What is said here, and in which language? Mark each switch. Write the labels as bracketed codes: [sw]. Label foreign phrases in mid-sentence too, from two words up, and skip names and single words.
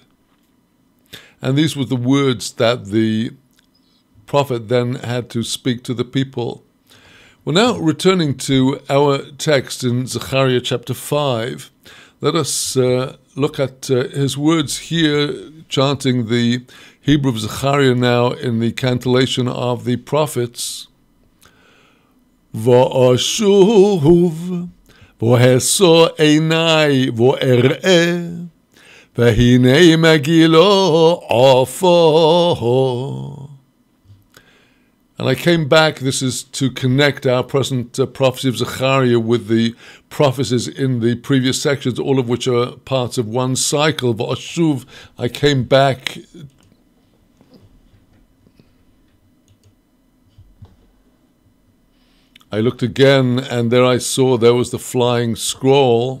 [en] And these were the words that the prophet then had to speak to the people. Well, now returning to our text in Zechariah chapter 5, let us look at his words here, chanting the Hebrew of Zechariah now in the cantillation of the prophets. [he] ואשוב ואשא עיני ואראה והנה מגילה עפה. [en] And I came back, this is to connect our present prophecy of Zechariah with the prophecies in the previous sections, all of which are parts of one cycle. V'ashuv, I came back I looked again, and there I saw there was the flying scroll.